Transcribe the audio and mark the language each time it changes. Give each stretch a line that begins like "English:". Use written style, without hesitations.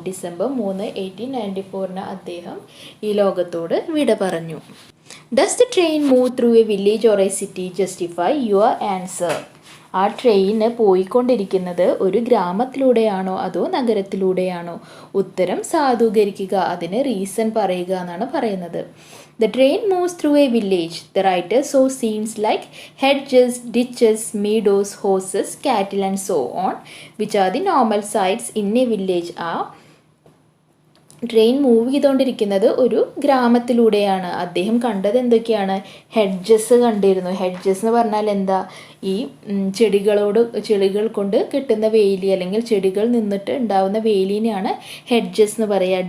Malayalam: December 3, 1894 അദ്ദേഹം ഈ ലോകത്തോട് വിട പറഞ്ഞു.
English: Does the train move through a village or a city? Justify your answer.
Malayalam: ആ ട്രെയിന് പോയിക്കൊണ്ടിരിക്കുന്നത് ഒരു ഗ്രാമത്തിലൂടെയാണോ അതോ നഗരത്തിലൂടെയാണോ? ഉത്തരം സാധൂകരിക്കുക, അതിന് റീസൺ പറയുക എന്നാണ് പറയുന്നത്.
English: The train moves through a village. The writer saw scenes like hedges, ditches, meadows, horses, cattle and so on, which are the normal sights in a village.
Malayalam: Train move ചെയ്തുകൊണ്ടിരിക്കുന്നത് ഒരു ഗ്രാമത്തിലൂടെയാണ്. അദ്ദേഹം കണ്ടത് എന്തൊക്കെയാണ്? ഹെഡ്ജസ് കണ്ടിരുന്നു. Hedges എന്ന് പറഞ്ഞാൽ എന്താ? ഈ ചെടികൾ കൊണ്ട് കെട്ടുന്ന വേലി, അല്ലെങ്കിൽ ചെടികൾ നിന്നിട്ട് ഉണ്ടാവുന്ന വേലിനെയാണ് ഹെഡ്ജസ് എന്ന് പറയുക.